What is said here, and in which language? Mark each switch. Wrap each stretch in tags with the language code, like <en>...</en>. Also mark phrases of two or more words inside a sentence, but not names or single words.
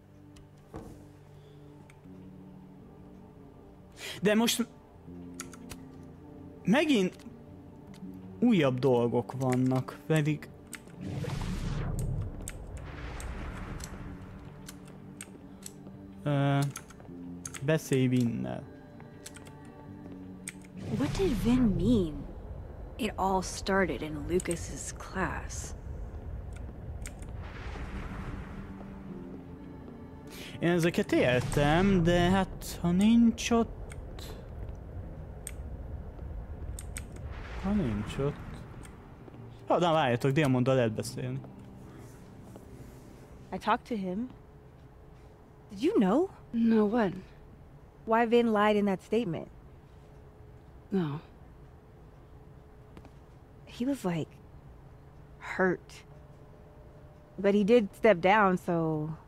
<hu>De most megint újabb dolgok vannak, pedig beszélj Vinnel.</hu> <en>What did Vin mean? It all started in Lucas's class.</en> <hu>Én ezeket értem, de hát ha nincs ott... Na várjatok, Diamonddal lehet beszélni.</hu> <en>I talked to him. Did you know? No, what? Why Vin lied in that statement? No. He was like... hurt. But he did step down, so...</en>